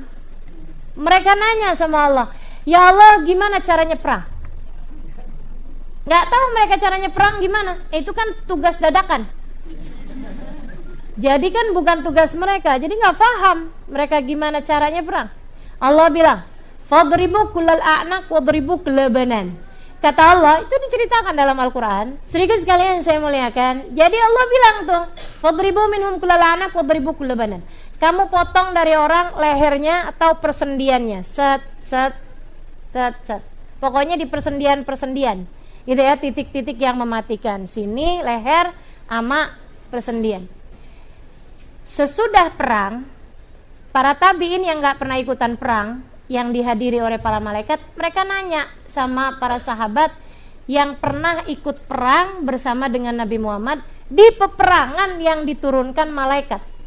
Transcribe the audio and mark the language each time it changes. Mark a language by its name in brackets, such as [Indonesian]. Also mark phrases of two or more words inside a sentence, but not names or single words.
[Indonesian] Mereka nanya sama Allah, ya Allah gimana caranya perang? Gak tahu mereka caranya perang gimana. Itu kan tugas dadakan. Jadi kan bukan tugas mereka. Jadi gak paham mereka gimana caranya perang. Allah bilang, [Arabic] فاضربوا كل الأعناق واضربوا كل بنان. [Indonesian] Kata Allah, itu diceritakan dalam Al-Quran. Sedikit sekalian saya muliakan. Jadi Allah bilang tuh, [Arabic] فاضربوا منهم كل الأعناق واضربوا كل بنان. [Indonesian] Kamu potong dari orang lehernya atau persendiannya. Set. Pokoknya di persendian. Gitu ya, titik-titik yang mematikan. Sini leher sama persendian. Sesudah perang, para tabi'in yang gak pernah ikutan perang, yang dihadiri oleh para malaikat, mereka nanya sama para sahabat yang pernah ikut perang bersama dengan Nabi Muhammad di peperangan yang diturunkan malaikat.